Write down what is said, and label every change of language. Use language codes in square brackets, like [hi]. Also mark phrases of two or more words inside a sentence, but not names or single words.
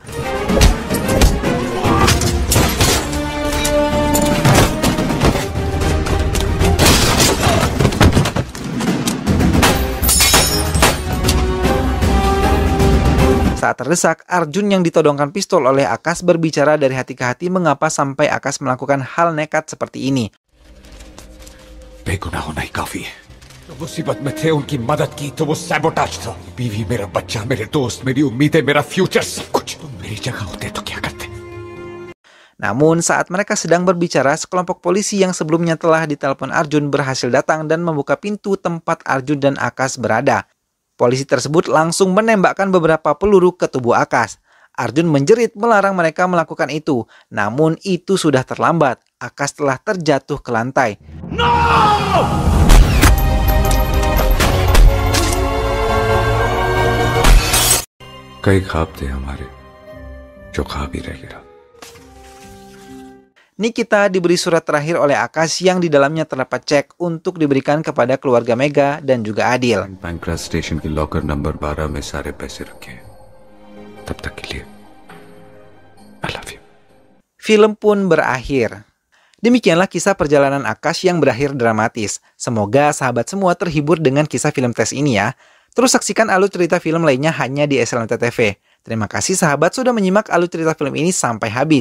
[id] Saat terdesak, Arjun yang ditodongkan pistol oleh Akash berbicara dari hati ke hati mengapa sampai Akash melakukan hal nekat seperti ini. [hi] बेगुनाह होना ही काफी है। तो मुसीबत में थे, उनकी मदद की तो वो सैबोटाज था। बीवी, मेरा बच्चा, मेरे दोस्त, मेरी उम्मीदें, मेरा फ्यूचर, सब कुछ। तुम मेरी जगह होते तो क्या करते? [id] Namun saat mereka sedang berbicara, sekelompok polisi yang sebelumnya telah ditelepon Arjun berhasil datang dan membuka pintu tempat Arjun dan Akash berada. Polisi tersebut langsung menembakkan beberapa peluru ke tubuh Akash. Arjun menjerit melarang mereka melakukan itu. Namun itu sudah terlambat. Akash telah terjatuh ke lantai. No! [hi] कई ख्वाब थे हमारे, जो ख्वाब ही रह गया। [id] Nikita diberi surat terakhir oleh Akash yang di dalamnya terdapat cek untuk diberikan kepada keluarga Mega dan juga Adil. [hi] बैंकरा स्टेशन की लॉकर नंबर 12 में सारे पैसे रखे। तब तक के लिए [en] I love you. [id] Film pun berakhir. Demikianlah kisah perjalanan Akash yang berakhir dramatis. Semoga sahabat semua terhibur dengan kisah film tes ini ya. Terus saksikan alur cerita film lainnya hanya di SLMT TV. Terima kasih sahabat sudah menyimak alur cerita film ini sampai habis.